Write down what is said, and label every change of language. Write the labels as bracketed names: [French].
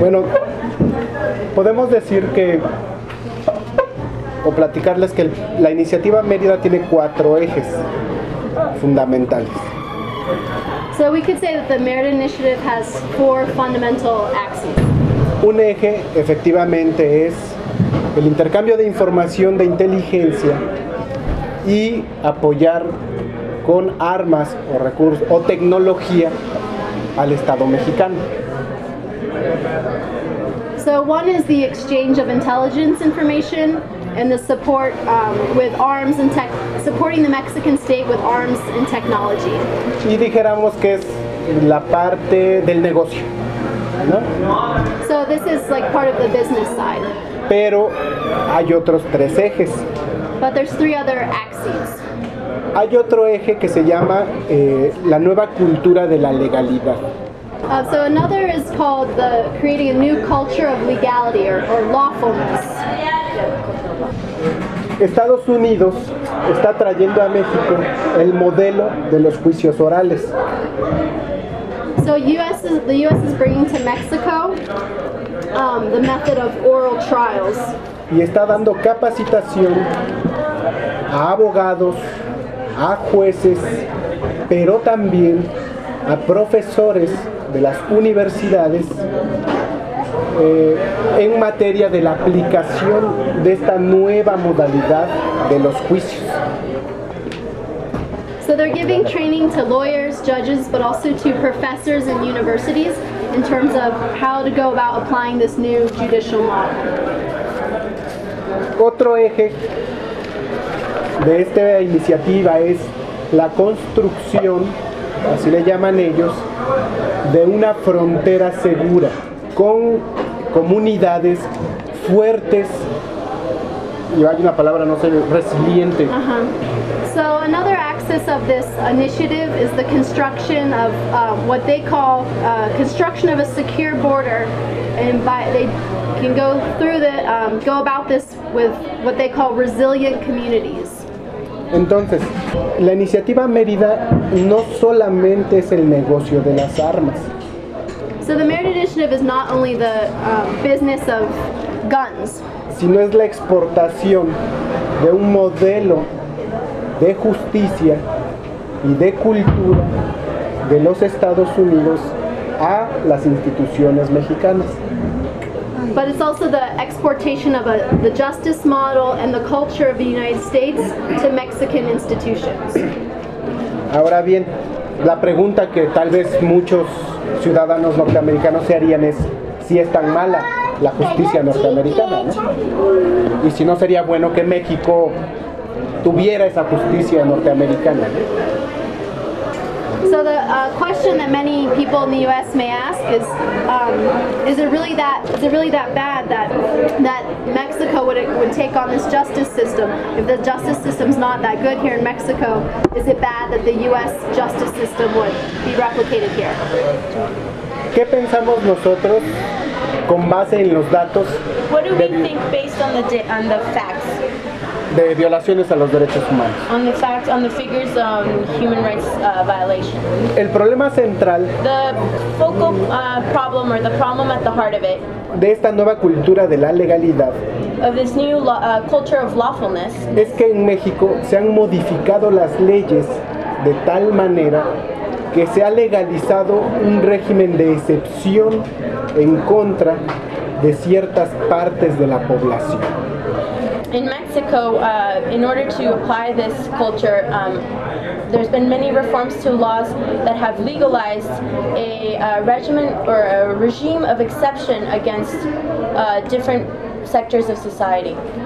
[Spanish] Bueno, podemos decir que o platicarles que la iniciativa Mérida tiene cuatro ejes fundamentales. [English] So we could say that the Mérida Initiative has four fundamental axes. [Spanish] Un eje, efectivamente, es el intercambio de información de inteligencia y apoyar con armas o recursos o tecnología al Estado mexicano. [English] So one is the exchange of intelligence information and the support with arms and tech, supporting the Mexican state with arms and technology. [Spanish] Y dijéramos que es la parte del negocio, ¿no? [English] So this is like part of the business side. [Spanish] Pero hay otros tres ejes. [English] But there's three other axes. [Spanish] Hay otro eje que se llama la nueva cultura de la legalidad. [English] So another is called the creating a new culture of legality or lawfulness. [Spanish] Estados Unidos está trayendo a México el modelo de los juicios orales. [English] So the US is bringing to Mexico the method of oral trials. [Spanish] Y está dando capacitación a abogados, a jueces, pero también a profesores de las universidades en materia de la aplicación de esta nueva modalidad de los juicios. [English] So they're giving training to lawyers, judges, but also to professors and universities in terms of how to go about applying this new judicial model. [Spanish] Otro eje de esta iniciativa es la construcción, así le llaman ellos, de una frontera segura con comunidades fuertes, y hay una palabra, no sé, resiliente. [English] So another axis of this initiative is the construction of what they call construction of a secure border, and by they can go through the go about this with what they call resilient communities. [Spanish] Entonces, la iniciativa Mérida no solamente es el negocio de las armas. [English] So the Mérida initiative is not only the business of guns, [Spanish] sino es la exportación de un modelo de justicia y de cultura de los Estados Unidos a las instituciones mexicanas. [English] But it's also the exportation of the justice model and the culture of the United States to Mexican institutions. [Spanish] Ahora bien, la pregunta que tal vez muchos ciudadanos norteamericanos se harían es si es tan mala la justicia norteamericana, ¿no? Y si no sería bueno que México tuviera esa justicia norteamericana. [English] So the question that many people in the U.S. may ask is it really that bad that Mexico would take on this justice system? If the justice system's not that good here in Mexico, is it bad that the U.S. justice system would be replicated here? [Spanish] ¿Qué pensamos nosotros con base en los datos? [English] What do we think based on the facts? [Spanish] De violaciones a los derechos humanos. [English] On the facts, on the figures, human rights violation. [Spanish] El problema central. [English] The focal problem, or the problem at the heart of it. [Spanish] De esta nueva cultura de la legalidad. [English] Of this new culture of lawfulness. [Spanish] Es que en México se han modificado las leyes de tal manera que se ha legalizado un régimen de excepción en contra de ciertas partes de la población. [English] In Mexico, in order to apply this culture, there's been many reforms to laws that have legalized a regime of exception against different sectors of society.